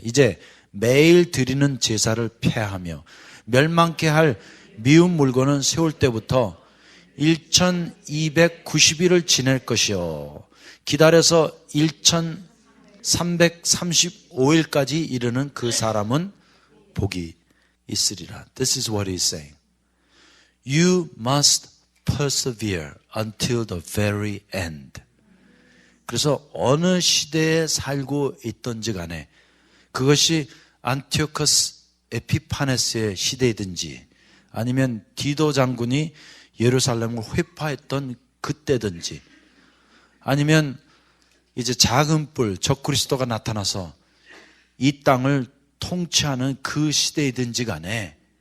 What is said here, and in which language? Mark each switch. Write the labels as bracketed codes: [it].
[ko] 이제 매일 드리는 제사를 폐하며 멸망케 할 미운 물건은 세울 때부터 1290일을 지낼 것이요 기다려서 1335일까지 이르는 그 사람은 복이 있으리라. [en] This is what he's saying. You must persevere until the very end. [ko] 그래서 어느 시대에 살고 있던지 간에 그것이 안티오커스 에피파네스의 시대이든지 아니면 디도 장군이 예루살렘을 회파했던 그때든지 아니면 이제 작은 뿔 적그리스도가 나타나서 이 땅을 통치하는 그 시대이든지 간에